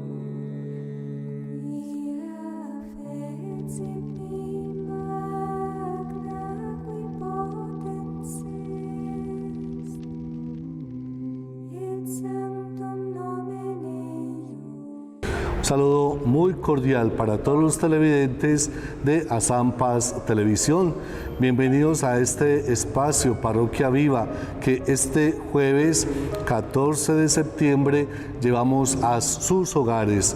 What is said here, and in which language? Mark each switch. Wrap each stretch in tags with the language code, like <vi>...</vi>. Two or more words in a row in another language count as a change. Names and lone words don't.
<la>quia fecit me magna qui potens est, et sanctum nomen eius.</la> <es>Un saludo muy cordial para todos los televidentes de Azampas Televisión. Bienvenidos a este espacio Parroquia Viva que este jueves 14 de septiembre llevamos a sus hogares.</es>